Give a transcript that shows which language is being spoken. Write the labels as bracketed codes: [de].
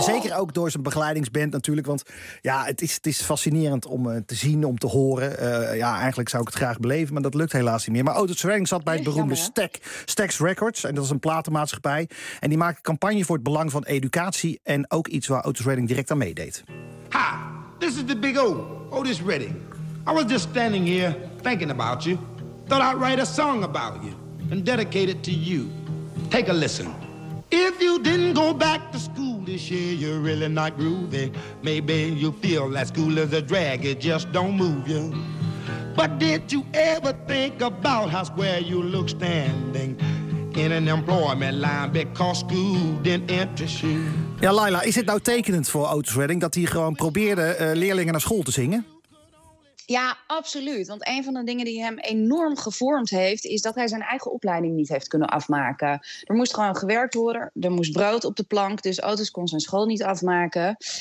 [nl] Zeker ook door zijn begeleidingsband natuurlijk. Want ja, het is fascinerend om te zien, om te horen. Eigenlijk zou ik het graag beleven, maar dat lukt helaas niet meer. Maar Otis Redding zat bij het beroemde Stax Records. En dat is een platenmaatschappij. En die maakte campagne voor het belang van educatie. En ook iets waar Otis Redding direct aan meedeed. [en] Ha, this is the big O, Otis Redding. I was just standing here thinking about you. Thought I'd write a song about you and dedicate it to you. Take a listen. If you didn't go back to school this year, you're really not groovy. Maybe you feel that school is a drag, it just don't move you. But did you ever think about how square you look standing in an employment line because school didn't interest you? [nl] Ja, Laila, is het nou tekenend voor Otis Redding dat hij gewoon probeerde leerlingen naar school te zingen? Ja, absoluut. Want een van de dingen die hem enorm gevormd heeft is dat hij zijn eigen opleiding niet heeft kunnen afmaken. Er moest gewoon gewerkt worden, er moest brood op de plank, dus Otis kon zijn school niet afmaken.